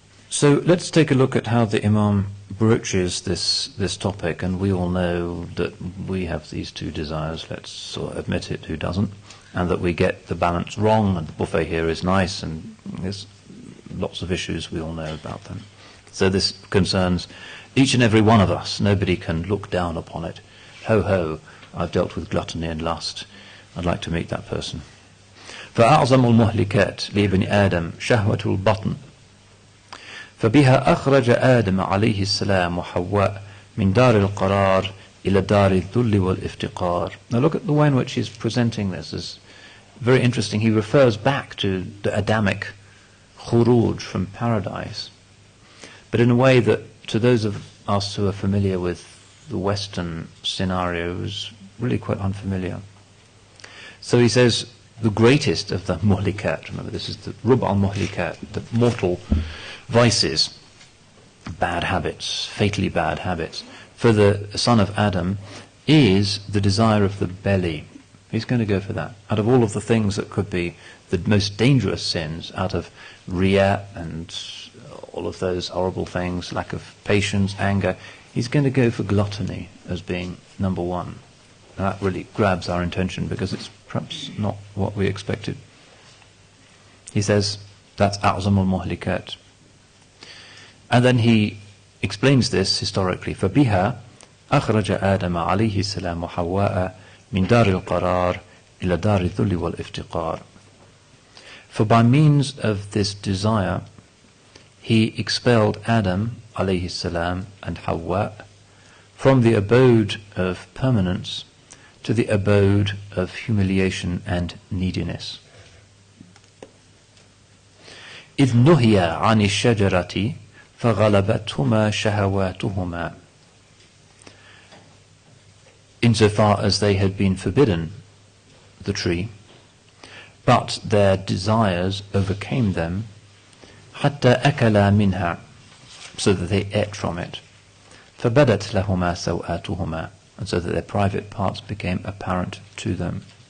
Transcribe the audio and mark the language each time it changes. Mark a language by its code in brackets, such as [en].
[en] So let's take a look at how the Imam broaches this topic, and we all know that we have these two desires, let's sort of admit it, who doesn't, and that we get the balance wrong, and the buffet here is nice, and there's lots of issues, we all know about them. So this concerns each and every one of us. Nobody can look down upon it. Ho ho, I've dealt with gluttony and lust, I'd like to meet that person. [ar] فأعظم المهلكات لابن آدم شهوة البطن فبها أخرج آدم عليه السلام وحواء من دار القرار إلى دار الذل والافتقار. [en] Now look at the way in which he's presenting this. It's very interesting. He refers back to the Adamic khuruj from paradise, but in a way that to those of us who are familiar with the Western scenario is really quite unfamiliar. So he says the greatest of the muhlikat, remember this is the rub al-muhlikat, the mortal vices, bad habits, fatally bad habits, for the son of Adam is the desire of the belly. He's going to go for that. Out of all of the things that could be the most dangerous sins, out of riya and all of those horrible things, lack of patience, anger, he's going to go for gluttony as being number one. And that really grabs our attention because it's perhaps not what we expected. He says that's [ar] أعظم المهلكات. [en] And then he explains this historically. [ar] فبها أخرج آدم عليه السلام وحواء من دار القرار إلى دار الذل والافتقار. [en] For by means of this desire, he expelled Adam alayhi salam and Hawa from the abode of permanence to the abode of humiliation and neediness. [ar] إذ نهي عن الشجرة فغلبتهما شهواتهما. [en] Insofar as they had been forbidden the tree, but their desires overcame them, [ar] حتى أكلا منها, [en] so that they ate from it, [ar] فبدت لهما سوآتهما, [en] and so that their private parts became apparent to them.